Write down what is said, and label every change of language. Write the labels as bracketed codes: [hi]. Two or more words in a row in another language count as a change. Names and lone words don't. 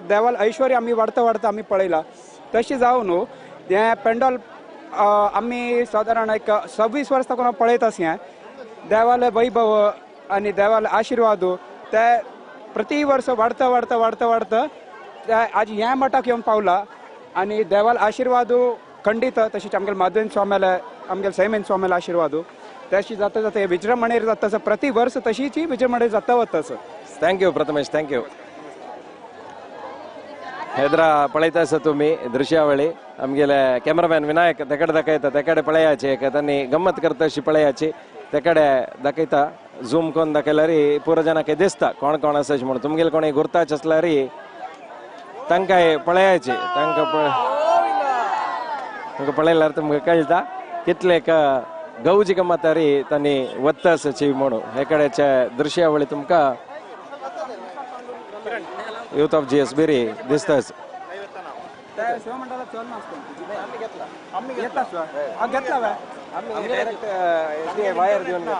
[kok] देवाल ऐश्वर्य आमी वाडता वाडता आमी पळयला तशी जावन हे पेंडॉल आमी सादारण एक 26 वर्सां ताकून पळयत आसा देवाले वैभव आनी देवाले आशिर्वाद ते प्रति वर्स वाडता वाडता वाडता वाडता ते आज ह्या मठाक येवन पावला आनी देवाल आशिर्वाद खंडीत तशीच आमगेले माधवेंद्र स्वामीले आमगेले सैमेन स्वामीले आशिर्वाद तशी जाता जाता विजृंभणेर जाता प्रति वर्स तशीच विजृंभणेर जाता वता ಥ್ಯಾಂಕ್ ಪ್ರಥಮೇಶ್ [en] thank you [kok] ಹೆದ್ರ ಪಳೈತಾ ಸ ತುಮಿ ದೃಶ್ಯಾವಳಿ आमगेले कॅमेरामॅन विनायक तेकडे दाखयता तेकडे पळयाचे त्यांनी गंमत करता अशी पळयाची तेकडे दाखयता झूम करून दाखयल्यार पुरो जनांक दिसता कोण कोण आसा म्हणून तुमगेले कोणी गुर्ताच आसल्यार तांकां पळयाची तांकां पळयल्यार तुमकां कळटा कितले गौजी गंमतारी तांणी वत्ता आसाची म्हणून हे कडेचे दृश्यावळी तुमकां यूथ ऑफ जीएस बेरी दिसता वायर घेऊन